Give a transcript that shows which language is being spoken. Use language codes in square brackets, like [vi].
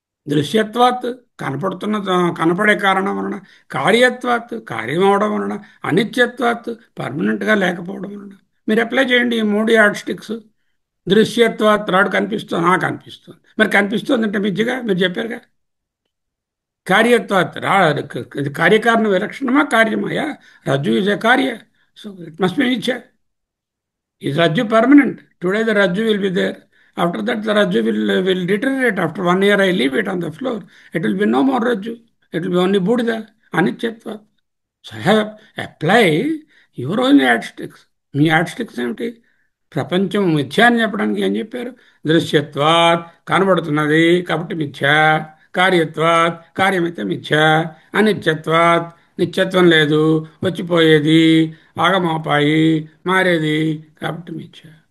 [te] దృశ్యత్వాత్ కనపడే కారణం వలన, కార్యత్వాత్ కార్యం అవడం వలన, అనిత్యత్వాత్ పర్మనెంట్గా లేకపోవడం వలన. మీరు అప్లై చేయండి ఈ మూడు యాడ్ స్టిక్స్. దృశ్యత్వాత్ రాడు కనిపిస్తుంది, కనిపిస్తుంది. మరి కనిపిస్తుంది అంటే మిథ్యగా మీరు చెప్పారుగా. కార్యత్వాత్ ఇది కార్యకారణ విలక్షణమా కార్యమాయా? [en] రజ్జు is a కార్య, so it must be మిథ్య. Is Rajju permanent? Today the Rajju will be there. After that the Rajju will deteriorate. After 1 year I leave it on the floor. It will be no more Rajju. It will be only Buddha, Anichyatva. So I have apply your own yardsticks. [te] మీ యాడ్స్టిక్స్ ఏమిటి? ప్రపంచం మిథ్యా అని చెప్పడానికి ఏం చెప్పారు? దృశ్యత్వాత్ కనబడుతున్నది కాబట్టి మిథ్యా, కార్యత్వాత్ కార్యమైతే మిథ్యా, అనిత్యత్వాత్ నిత్యత్వం లేదు, వచ్చిపోయేది, ఆగమోపాయి, మారేది కాబట్టి మిథ్యా.